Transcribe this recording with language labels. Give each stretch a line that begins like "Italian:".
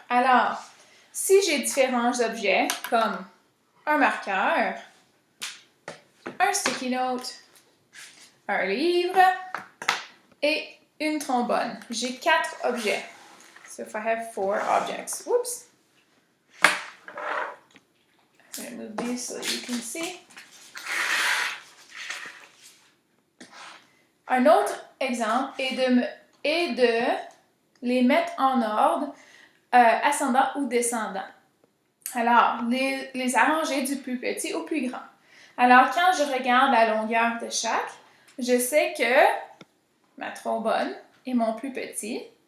French: Alors, si j'ai différents objets, comme un marqueur, un sticky note, un livre et une trombone. J'ai 4 objets.
English: So if I have 4 objects, whoops. I'm going to move these so that you can see.
French: Un autre exemple est de les mettre en ordre ascendant ou descendant. Alors, les arranger du plus petit au plus grand. Alors, quand je regarde la longueur de chaque, je sais que ma trombone est mon plus petit.